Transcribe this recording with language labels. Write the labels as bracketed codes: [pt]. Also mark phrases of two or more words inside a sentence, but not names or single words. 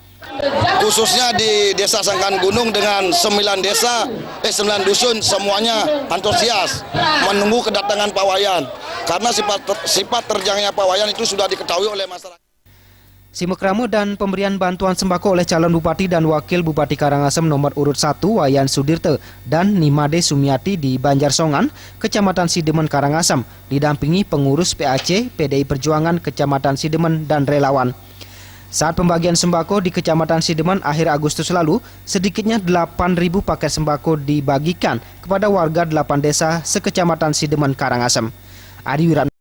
[id] Khususnya di Desa Sangkan Gunung dengan 9 dusun semuanya antusias menunggu kedatangan Pak Wayan karena sifat terjangnya Pak Wayan itu sudah diketahui oleh masyarakat. Simak ramu dan pemberian bantuan sembako oleh calon bupati dan wakil bupati Karangasem nomor urut 1 Wayan Sudirta dan Nimade Sumiati di Banjar Songan, Kecamatan Sidemen, Karangasem, didampingi pengurus PAC PDI Perjuangan Kecamatan Sidemen dan relawan. Saat pembagian sembako di Kecamatan Sidemen akhir Agustus lalu, sedikitnya 8.000 paket sembako dibagikan kepada warga 8 desa sekecamatan Sidemen, Karangasem. Adi Wiratno.